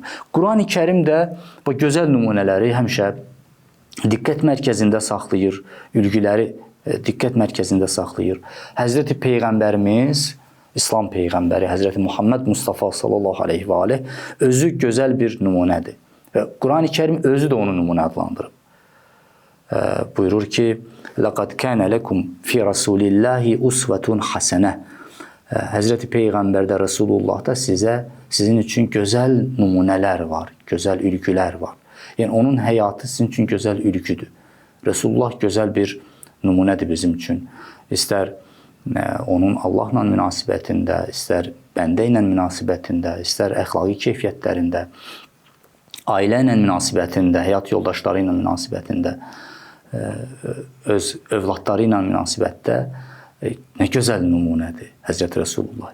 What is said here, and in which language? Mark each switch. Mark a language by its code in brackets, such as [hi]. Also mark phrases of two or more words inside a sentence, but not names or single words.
[az] Qurani Kərim də bu gözəl nümunələri həmişə diqqət mərkəzində saxlayır, ülgüləri diqqət mərkəzində saxlayır. Həzrəti Peyğəmbərimiz, İslam Peyğəmbəri, Həzrəti Muhammed Mustafa [ar] صلى الله عليه وعليه [az] özü gözəl bir nümunədir. Və Qurani Kərim özü də onu nümunə adlandırıb. Buyurur ki, [ar] لَقَدْ كَانَ لَكُمْ فِي رَسُولِ اللّٰهِ أُسْوَةٌ حَسَنَةٌ [az] Həzrəti Peyğəmbərdə, Resulullahda sizin üçün gözəl nümunələr var, gözəl ülgülər var. Yəni, onun həyatı sizin üçün gözəl ülgüdür. Resulullah gözəl bir nümunədir bizim üçün. İstər onun Allahla münasibətində, istər bəndə ilə münasibətində, istər əxlaqi keyfiyyətlərində, ailə ilə münasibətində, həyat yoldaşları ilə münasibətində, öz övladları ilə münasibətdə nə gözəl nümunədir Həzrəti Resulullah.